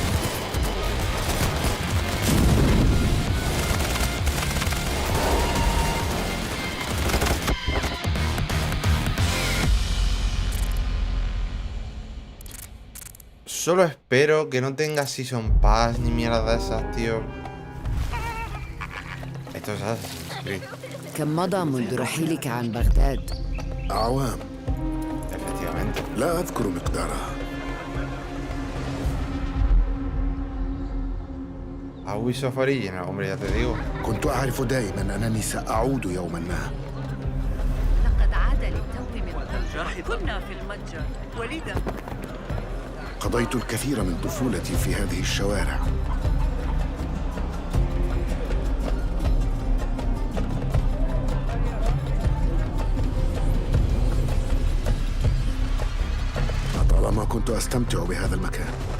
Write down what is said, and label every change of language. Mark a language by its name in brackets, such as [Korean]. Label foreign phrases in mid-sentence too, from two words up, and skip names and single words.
[Spanish] Solo espero que no tenga [English] Season Pass [Spanish] ni mierda de esas, tío. Esto es Assassin's Creed. [Arabic] كم مضى منذ رحيلك عن بغداد؟ أعوام. [Spanish] Efectivamente. [Arabic] لا أذكر مقدارها. [English] A Ubisoft Original, [Spanish] hombre, ya te digo. [Arabic] كنت أعرف دائما أنني سأعود يوما ما. لقد عاد للتو من المتجر. كنا في المتجر وليدا. قضيت الكثير من طفولتي في هذه الشوارع. لطالما كنت أستمتع بهذا المكان.